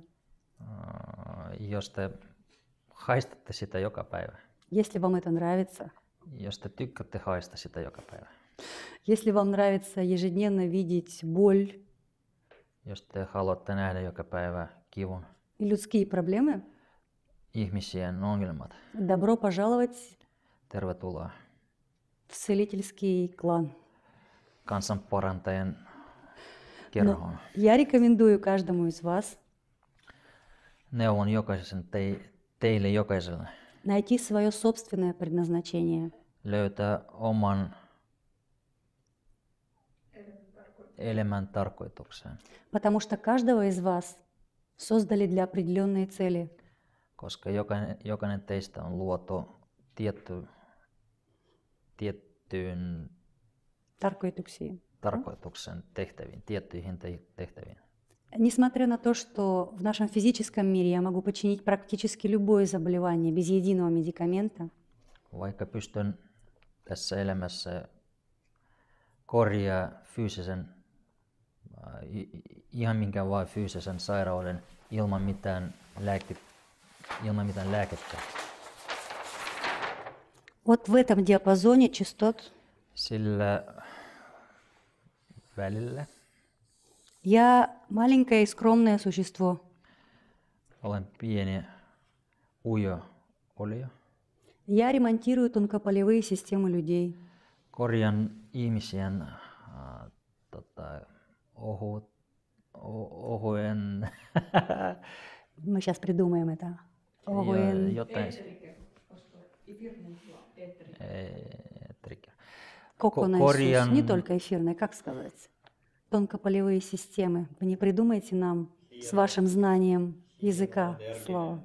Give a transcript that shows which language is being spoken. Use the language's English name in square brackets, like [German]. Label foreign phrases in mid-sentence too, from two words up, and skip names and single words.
[Finnish] Jos te haistatte sitä joka päivä, [Russian] если вам это нравится, [Finnish] jos te tykkäätte haista sitä joka päivä, [Russian] если вам нравится ежедневно видеть боль [Finnish] jos te haluatte nähdä joka päivä kivun, [Russian] и людские проблемы, [Finnish] ihmisien ongelmat, [Russian] добро пожаловать [Finnish] tervetuloa [Russian] в целительский клан. [Finnish] kansanparantajan kerhoon. [Russian] Я рекомендую каждому из вас [Finnish] Neuvon teille jokaiselle [Russian] найти свое собственное предназначение. [Finnish] löytää oman elämän tarkoituksen, [Russian] Потому что каждого из вас создали для определенной цели. [Finnish] koska jokainen teistä on luotu tiettyyn Tarkoituksiin. tarkoituksen tehtäviin, tiettyihin tehtäviin. [Russian] Nесмотря на то, что в нашем физическом мире я могу починить практически любое заболевание без единого медикамента, [Finnish] Vaikka pystyn tässä elämässä korjaa fyysisen, ihan minkä vaan fyysisen sairauden ilman mitään lääkettä. [Russian] вот в этом диапазоне частот [Finnish] Sillä välillä [Russian] я маленькое и скромное существо. [Finnish] olen pieni ujo olio. [Russian] Я ремонтирую тонкополевые системы людей. [Finnish] Korjaan ihmisien ohuen [Russian] Мы сейчас придумаем это. [Finnish] jotain. [Russian] Коконайсус, не только эфирные, как сказать? Тонкополевые системы. Вы не придумайте нам с вашим знанием языка слова.